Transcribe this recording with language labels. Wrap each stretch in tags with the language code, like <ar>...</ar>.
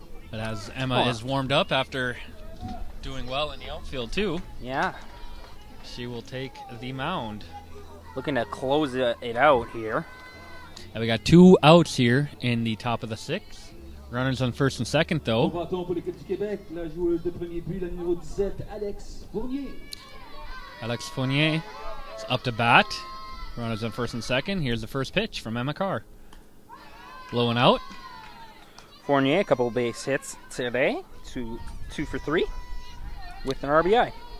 <en>But as Emma is warmed up after doing well in the outfield too, Yeah. she will take the mound. Looking to close it out here. And we got 2 outs here in the top of the 6th. Runners on first and second though.</en> <fr>Bâton pour l'équipe du Québec, la joueuse de premier but, la numéro 17, Alex Fournier.</fr> <en>Alex Fournier is up to bat. Runners on first and second. Here's the first pitch from Emma Carr. Blowing out. Fournier, a couple of base hits today. Two for 3 with an RBI.</en>